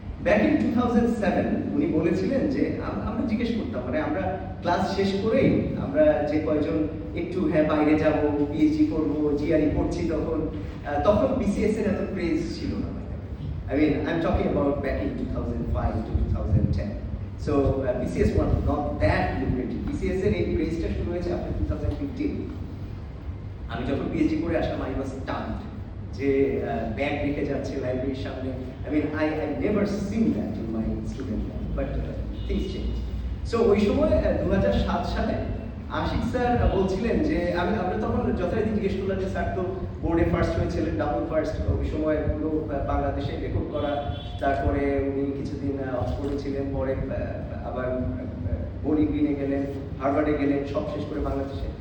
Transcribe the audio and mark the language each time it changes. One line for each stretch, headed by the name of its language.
Bangla: Back in 2007 উনি বলেছিলেন যে আমরা জিজ্ঞেস করতাম, মানে আমরা ক্লাস শেষ করেই আমরা যে কয়জন একটু বাইরে যাব, পিএইচডি করবো, জিআরই পড়ছি, তখন বিসিএস এর এত ক্রেজ ছিল না।
English: I am talking about back in 2005 to 2010. So BCS was not that lucrative.
Bangla: BCS এর এই ক্রেজটা শুরু হয়েছে
English: after 2015.
Bangla: আমি যখন পিএইচডি করে আসলাম,
English: I was stunned
Bangla: যে ব্যাগ রেখে যাচ্ছে লাইব্রেরির সামনে।
English: I never seen that in my student life, but things changed.
Bangla: So ওই সময় 2007 সালে আশিক স্যার বলছিলেন যে আমরা তখন যথারীতি জিজ্ঞেস করলাম যে স্যার তো বোর্ডে ফার্স্ট হয়েছিলেন, ডাবল ফার্স্ট, ওই সময় পুরো বাংলাদেশে রেকর্ড করা। তারপরে উনি কিছুদিন অক্সফোর্ডে ছিলেন, পরে আবার বোরি গ্রিনে গেলেন, হার্ভার্ডে গেলেন, সব শেষ করে বাংলাদেশে।